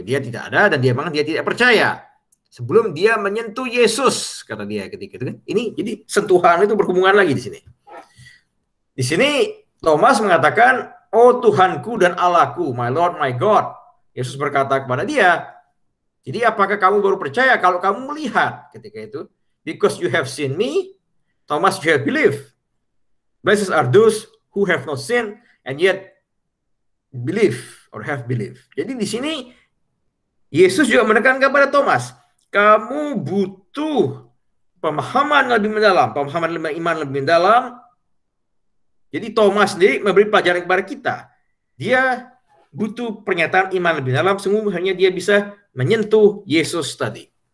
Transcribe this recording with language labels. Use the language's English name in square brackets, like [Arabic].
[Indonesian] Dia tidak ada dan dia memang dia tidak percaya sebelum dia menyentuh Yesus, kata dia ketika itu. Ini jadi sentuhan itu berhubungan lagi di sini. Di sini Thomas mengatakan, "Oh Tuhanku dan Allahku, my Lord, my God." Yesus berkata kepada dia, "Jadi apakah kamu baru percaya kalau kamu melihat?" [English] Ketika itu, "Because you have seen me, Thomas, you have believed. Blessed are those who have not seen and yet believe or have believed." [Indonesian] Jadi di sini Yesus juga menekankan kepada Thomas, kamu butuh pemahaman lebih mendalam, pemahaman iman lebih mendalam Jadi Thomas sendiri memberi pelajaran kepada kita. Dia butuh pernyataan iman lebih dalam, sungguhnya dia bisa menyentuh Yesus tadi.